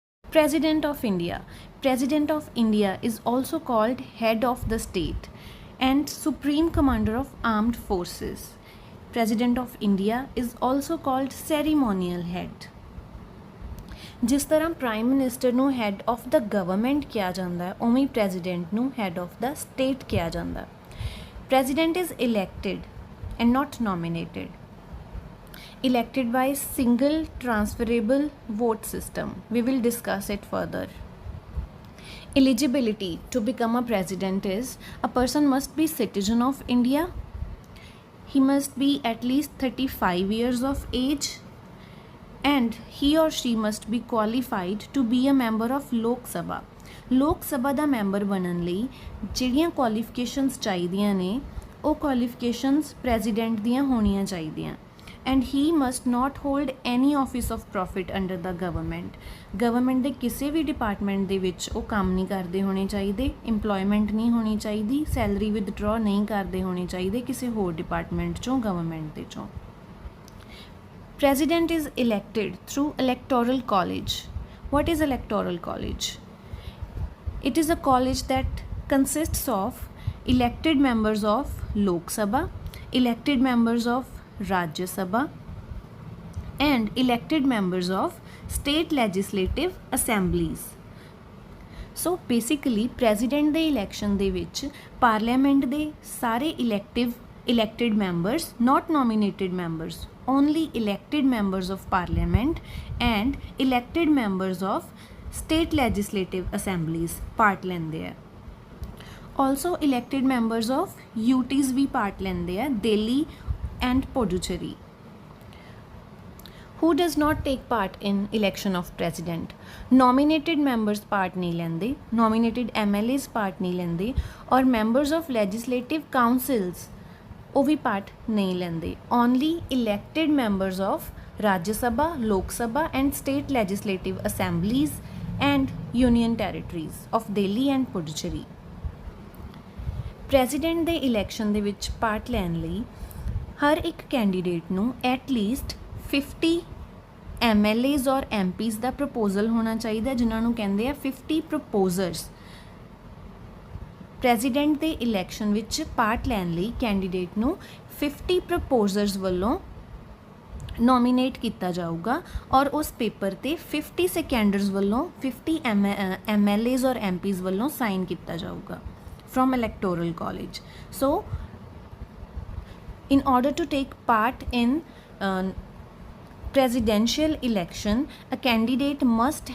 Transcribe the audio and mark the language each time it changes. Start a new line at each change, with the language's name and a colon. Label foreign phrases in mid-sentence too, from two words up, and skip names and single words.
English: President of India. President of India is also called head of the state and supreme commander of armed forces. President of India is also called ceremonial head.
Punjabi: ਜਿਸ ਤਰ੍ਹਾਂ
English: prime minister
Punjabi: ਨੂੰ
English: head of the government
Punjabi: ਕਿਹਾ ਜਾਂਦਾ ਹੈ ਉਵੇਂ ਪ੍ਰੈਜ਼ੀਡੈਂਟ ਨੂੰ
English: head of the state
Punjabi: ਕਿਹਾ ਜਾਂਦਾ।
English: President is elected and not nominated, elected by single transferable vote system. We will discuss it further. Eligibility to become a president is a person must be citizen of India, he must be at least 35 years of age, and he or she must be qualified to be a member of Lok Sabha.
Punjabi: ਲੋਕ ਸਭਾ ਦਾ ਮੈਂਬਰ ਬਣਨ ਲਈ ਜਿਹੜੀਆਂ ਕੁਆਲੀਫਿਕੇਸ਼ਨਸ ਚਾਹੀਦੀਆਂ ਨੇ ਉਹ ਕੁਆਲੀਫਿਕੇਸ਼ਨਸ ਪ੍ਰੈਜ਼ੀਡੈਂਟ ਦੀਆਂ ਹੋਣੀਆਂ ਚਾਹੀਦੀਆਂ।
English: and he must not hold any office of profit under the government.
Punjabi: ਗਵਰਨਮੈਂਟ ਦੇ ਕਿਸੇ ਵੀ ਡਿਪਾਰਟਮੈਂਟ ਦੇ ਵਿੱਚ ਉਹ ਕੰਮ ਨਹੀਂ ਕਰਦੇ ਹੋਣੇ ਚਾਹੀਦੇ, ਇੰਪਲੋਇਮੈਂਟ ਨਹੀਂ ਹੋਣੀ ਚਾਹੀਦੀ,
English: salary withdraw
Punjabi: ਨਹੀਂ ਕਰਦੇ ਹੋਣੇ ਚਾਹੀਦੇ ਕਿਸੇ ਹੋਰ ਡਿਪਾਰਟਮੈਂਟ ਚੋਂ, ਗਵਰਨਮੈਂਟ ਦੇ ਚੋਂ।
English: President is elected through electoral college. What is electoral college? It is a college that consists of elected members of Lok Sabha, elected members of Rajya Sabha and elected members of state legislative assemblies. So basically president ਦੇ election
Punjabi: ਦੇ ਵਿੱਚ
English: parliament
Punjabi: ਦੇ ਸਾਰੇ
English: elected members, not nominated members, only elected members of parliament and elected members of state legislative assemblies part
Punjabi: ਲੈਂਦੇ ਆ।
English: Also elected members of UTs ਵੀ part
Punjabi: ਲੈਂਦੇ ਆ,
English: Delhi and Puducherry. Who does not take part in election of president? Nominated members part
Punjabi: ਨਹੀਂ ਲੈਂਦੇ,
English: nominated MLAs part
Punjabi: ਨਹੀਂ ਲੈਂਦੇ ਔਰ
English: members of legislative councils
Punjabi: ਵੋ ਭੀ
English: part
Punjabi: ਨਹੀਂ ਲੈਂਦੇ।
English: Only elected members of Rajya Sabha, Lok Sabha and state legislative assemblies and union territories of Delhi and Puducherry.
Punjabi: President ਦੇ election ਦੇ ਵਿੱਚ part ਲੈਣ ਲਈ ਹਰ ਇੱਕ ਕੈਂਡੀਡੇਟ ਨੂੰ ਐਟਲੀਸਟ 50 MLAs ਔਰ MPs ਦਾ ਪ੍ਰਪੋਜ਼ਲ ਹੋਣਾ ਚਾਹੀਦਾ, ਜਿਨ੍ਹਾਂ ਨੂੰ ਕਹਿੰਦੇ ਆ 50 ਪ੍ਰਪੋਜ਼ਰਸ। ਪ੍ਰੈਜ਼ੀਡੈਂਟ ਦੇ ਇਲੈਕਸ਼ਨ ਵਿੱਚ ਪਾਰਟ ਲੈਣ ਲਈ ਕੈਂਡੀਡੇਟ ਨੂੰ 50 ਪ੍ਰਪੋਜ਼ਰਸ ਵੱਲੋਂ ਨੋਮੀਨੇਟ ਕੀਤਾ ਜਾਊਗਾ ਔਰ ਉਸ ਪੇਪਰ ਤੇ 50 ਸੈਕੰਡਰਸ ਵੱਲੋਂ 50 MLAs ਔਰ MPs ਵੱਲੋਂ ਸਾਈਨ ਕੀਤਾ ਜਾਊਗਾ
English: from electoral college. So in order to take part in presidential election, a candidate must